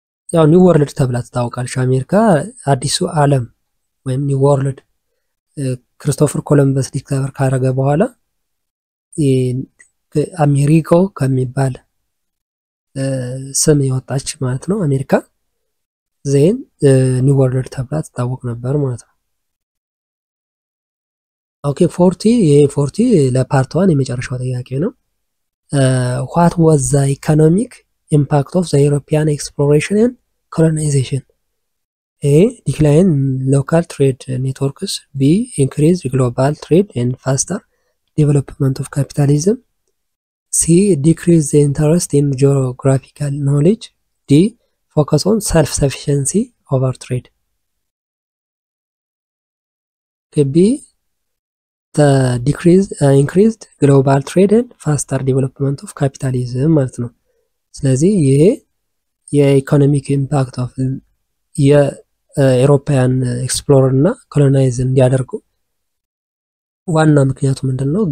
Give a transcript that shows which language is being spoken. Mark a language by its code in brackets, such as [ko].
[am] ያው ኒው ወርልድ ተብላ ትታወቃለች አሜሪካ፣ አዲሱ ዓለም ወይም ኒው ወርልድ ክሪስቶፈር ኮሎምበስ ዲስከቨር ካረገ በኋላ አሜሪካ ከሚባል ስም የወጣች ማለት ነው አሜሪካ ዜን ኒው ወርልድ ተብላ ትታወቅ ነበር ማለት ነው። ኦኬ 40 ለፓርት 1 የመጨረሻው ጥያቄ ነው። [en] what was the economic impact of the European exploration and colonization? A. decline local trade networks. B. increased global trade and faster development of capitalism. C. decrease the interest in geographical knowledge. D. focus on self-sufficiency over trade. B. the increased global trade and faster development of capitalism [am] ማለት ነው። ስለዚህ ይሄ የኢኮኖሚክ ኢምፓክት ኦፍ የአውሮፓውያን ኤክስፕሎረር እና ኮሎናይዝ እንዲያደርጉ ዋና ምክንያቱ ምንድነው?